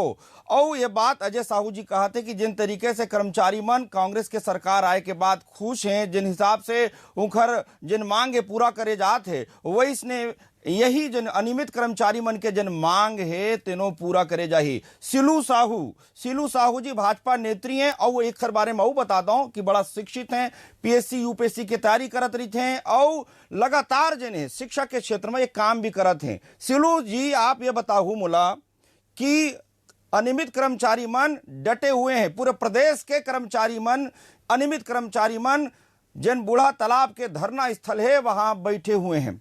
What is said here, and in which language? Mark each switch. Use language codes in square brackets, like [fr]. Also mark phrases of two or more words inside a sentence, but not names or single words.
[hne] और ये बात अजय साहू जी कहते कि जिन तरीके से कर्मचारी मन कांग्रेस के सरकार आए के बाद खुश हैं, जिन हिसाब से उनकर जिन मांगे पूरा करे जात है, वैसने यही जन अनियमित कर्मचारी मन के जन मांग है तेनो पूरा करे जाही। सिलू साहू जी भाजपा नेत्री हैं और एक खर बारे में और बता दूं कि बड़ा शिक्षित हैं, पीएससी यूपीएससी की तैयारी करत रही थे और लगातार जन है शिक्षा के क्षेत्र में ये काम भी करत हैं। सिलू जी आप ये बताओ मोला कि अनियमित कर्मचारी मन डटे हुए हैं, पूरे प्रदेश के कर्मचारी मन अनियमित कर्मचारी मन जिन बूढ़ा तालाब के धरना स्थल है वहां बैठे हुए हैं।